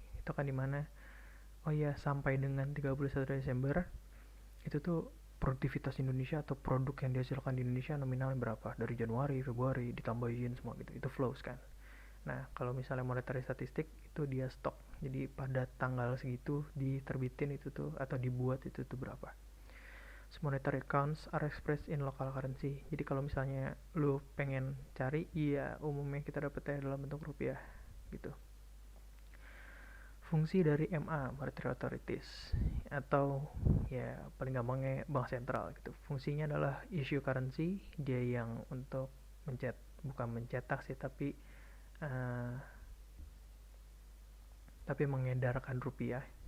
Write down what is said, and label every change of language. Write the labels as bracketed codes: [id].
[id] Itu kan dimana, oh ya, sampai dengan 31 Desember, itu tuh produktivitas Indonesia atau produk yang dihasilkan di Indonesia nominalnya berapa. Dari Januari, Februari, ditambahin semua gitu. Itu flows kan. Nah, kalau misalnya monetary statistik itu dia stok. Jadi pada tanggal segitu diterbitin itu tuh atau dibuat itu tuh berapa. [en] Monetary accounts are expressed in local currency. [id] Jadi kalau misalnya lu pengen cari, iya umumnya kita dapetnya dalam bentuk rupiah gitu. Fungsi dari MA, Monetary Authorities, atau ya paling gampangnya bank sentral gitu. Fungsinya adalah issue currency, dia yang untuk bukan mencetak sih, tapi mengedarkan rupiah.